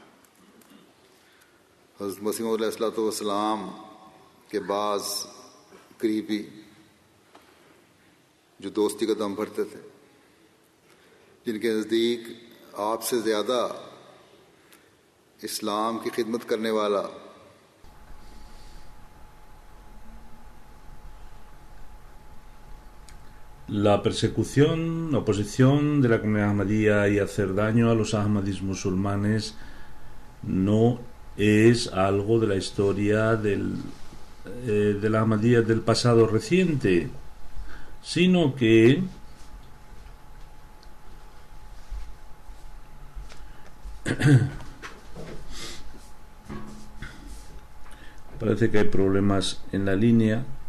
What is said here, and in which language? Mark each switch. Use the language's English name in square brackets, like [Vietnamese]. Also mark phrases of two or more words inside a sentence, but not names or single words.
[Urdu] حضرت مسیح موعود علیہ السلام کے بعض قریبی جو دوستی کا دم بھرتے تھے، جن کے نزدیک آپ سے زیادہ اسلام کی خدمت کرنے والا [Spanish] La persecución, oposición de la comunidad ahmadía y hacer daño a los ahmadis musulmanes no es algo de la historia de la ahmadía del pasado reciente, sino que parece que hay problemas en la línea.